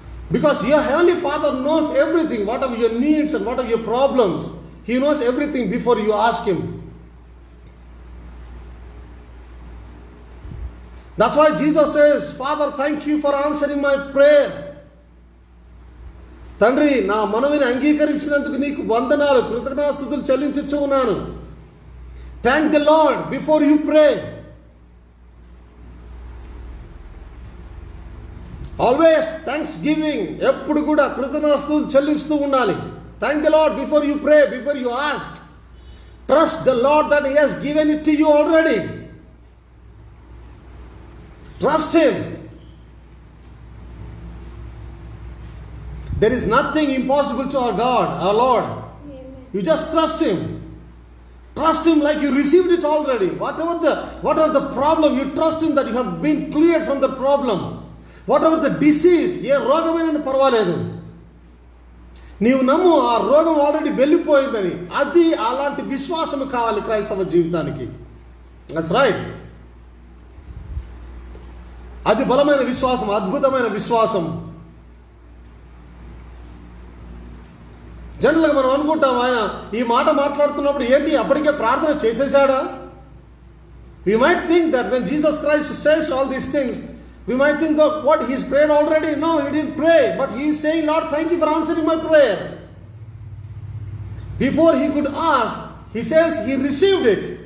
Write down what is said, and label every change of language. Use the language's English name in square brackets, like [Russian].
[English] Because your Heavenly Father knows everything, what are your needs and what are your problems. He knows everything before you ask Him. That's why Jesus says, Father, thank you for answering my prayer. [Telugu] తండ్రి, నా మనవిని అంగీకరించినందుకు నీకు వందనాలు, కృతజ్ఞతాస్తుతులు చెల్లించుచు ఉన్నాను. [English] Thank the Lord before you pray. Always thanks giving, [Telugu] ఎప్పుడు కూడా కృతజ్ఞతాస్తుతులు చెల్లిస్తూ ఉండాలి. [English] Thank the Lord before you pray, before you ask. Trust the Lord that he has given it to you already. Trust him. There is nothing impossible to our God, our Lord. Amen. You just trust Him. Trust Him like you received it already. Whatever the problem, you trust Him that you have been cleared from the problem. Whatever the disease, [Telugu] ఏ రోగమైన పర్వాలేదు, నీవు నమ్ము ఆ రోగం already వెళ్ళిపోయిందని. అది అలాంటి విశ్వాసం కావాలి క్రైస్తవ జీవితానికి. [English] That's right. [Telugu] అది బలమైన విశ్వాసం, అద్భుతమైన విశ్వాసం. జనరల్గా మనం అనుకుంటాం, ఆయన ఈ మాట మాట్లాడుతున్నప్పుడు ఏంటి అప్పటికే ప్రార్థన చేసేసాడా? [English] We might think that when Jesus Christ says all these things, we might think of what he's prayed already. No, he didn't pray, but he is saying, Lord, thank you for answering my prayer. Before he could ask, he says he received it.